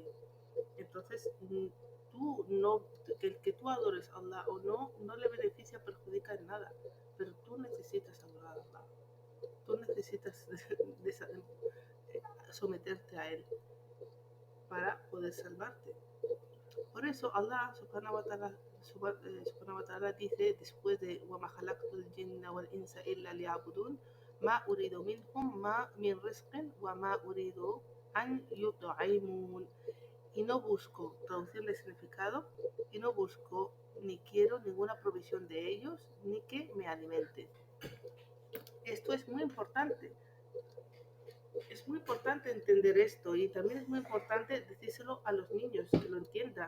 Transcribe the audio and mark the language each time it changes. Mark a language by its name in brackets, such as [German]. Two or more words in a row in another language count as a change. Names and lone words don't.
[Spanish] Entonces, tú no, que tú adores a Allah o no le beneficia, perjudica en nada, pero tú necesitas adorar a Allah. Tú necesitas someterte a Él para poder salvarte. Por eso Allah [Arabic] سبحانه وتعالى [Spanish] dice después de [Arabic] وَمَا خَلَقْتُ الْجِنَّ وَالْإِنسَ إِلَّا لِيَعْبُدُونَ مَا أُرِيدُ مِنْهُمْ مِنْ رِزْقٍ وَمَا أُرِيدُ أَنْ يُطْعِمُونَ. [Spanish] Y no busco, traducirle significado, y no busco ni quiero ninguna provisión de ellos ni que me alimenten. Esto es muy importante. Es muy importante entender esto y también es muy importante decírselo a los niños, que lo entiendan.